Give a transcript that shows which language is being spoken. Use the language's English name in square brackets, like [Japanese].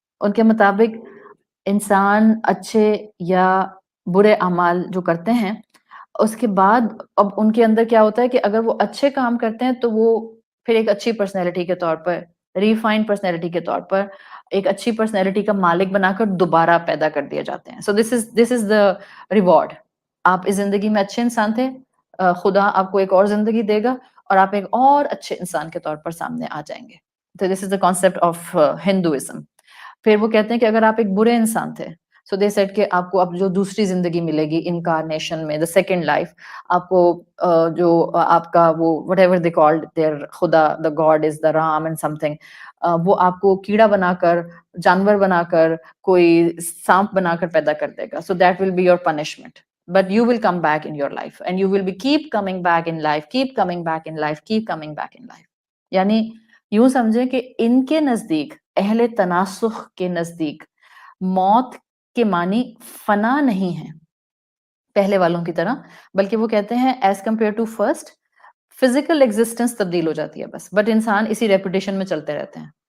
[Urdu] ان کے مطابق انسان اچھے یا برے اعمال جو کرتے ہیں اس کے بعد اب ان کے اندر کیا ہوتا ہے کہ اگر وہ اچھے کام کرتے ہیں تو وہ پھر ایک اچھی پرسنالٹی کے طور پر، ریفائنڈ پرسنالٹی کے طور پر ایک اچھی پرسنالٹی کا مالک بنا کر دوبارہ پیدا کر دیا جاتے ہیں. [English] So this is the reward. [Urdu] آپ اس زندگی میں اچھے انسان تھے، خدا آپ کو ایک اور زندگی دے گا اور آپ ایک اور اچھے انسان کے طور پر سامنے آ جائیں گے. [English] تو this is the concept of Hinduism. [Urdu] پھر وہ کہتے ہیں کہ اگر آپ ایک برے انسان تھے، [English] so they said [Urdu] کہ آپ کو اب جو دوسری زندگی ملے گی انکارنیشن میں، دا سیکنڈ لائف، آپ کو جو آپ کا وہ [English] whatever they called their [Urdu] خدا، [English] the God is the Ram and something, [Urdu] وہ آپ کو کیڑا بنا کر، جانور بنا کر، کوئی سانپ بنا کر پیدا کر دے گا. [English] So that will be your punishment. But you will come back in your life and you will be keep coming back in life, keep coming back in life, keep coming back in life. [Urdu] یعنی یوں سمجھیں کہ ان کے نزدیک، اہل تناسخ کے نزدیک، موت کے معنی فنا نہیں ہے پہلے والوں کی طرح، بلکہ وہ کہتے ہیں [English] as compare to first physical existence [Urdu] تبدیل ہو جاتی ہے بس، بٹ انسان اسی ریپوٹیشن میں چلتے رہتے ہیں.